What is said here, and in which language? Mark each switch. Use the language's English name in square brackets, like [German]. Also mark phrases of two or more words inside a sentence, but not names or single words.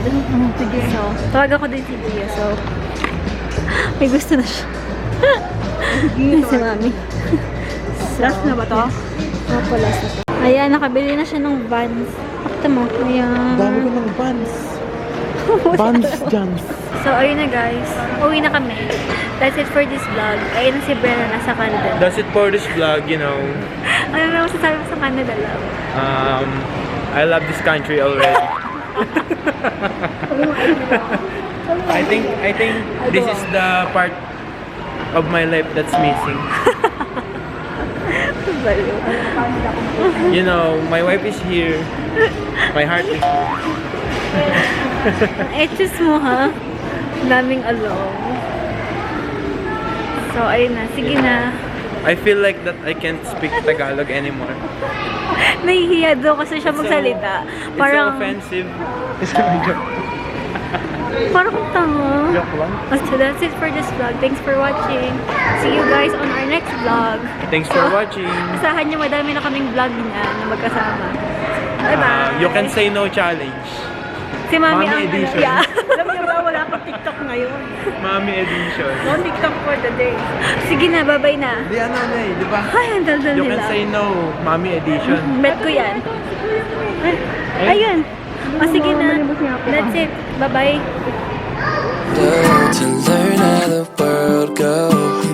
[Filipino] Sige. So, tawag ako din si Dia. So, may gusto na siya. Si Mami. Last na ba to? Opo, last na to. Ayan, nakabili na siya ng Vans. Pakita mo. Ayan. Dami ko ng buns. Buns dyan. So, ayun na guys. Uwi na kami. [English] That's it for this vlog. [Filipino] Ayun na si Brenna nasa Canada. [English] That's it for this vlog, you know. [Filipino] Ano na masasabi mo sa Canada, love? [English] I love this country already. I think this is the part of my life that's missing. You know, my wife is here. My heart is here. [Filipino] Etches mo, ha? Daming along. So, ayun na. Sige na. [English] I feel like that I can't speak Tagalog anymore. [Filipino] Nahihiya daw kasi siya magsalita. [English] It's so [Filipino] Parang, offensive. parang kung tanga. Joke lang. [English] So, that's it for this vlog. Thanks for watching. See you guys on our next vlog. Thanks for watching. [Filipino] Asahan nyo, madami na kaming vlog niya na magkasama. [English] Bye-bye. You can say no challenge. [Filipino] Si Mami Mommy ang edition. [English] Yeah. [Filipino] Alam niyo ba, wala akong TikTok ngayon. [English] Mommy edition. No TikTok for the day. [Filipino] Sige na, bye-bye na. Di ano na eh, di ba? Ay, ang daldal [English] You [Filipino] nila. [English] can say no, Mommy edition. [Filipino] Bet ko yan. Ay, ayun. O sige na. [English] That's it. Bye-bye. To learn how the world goes.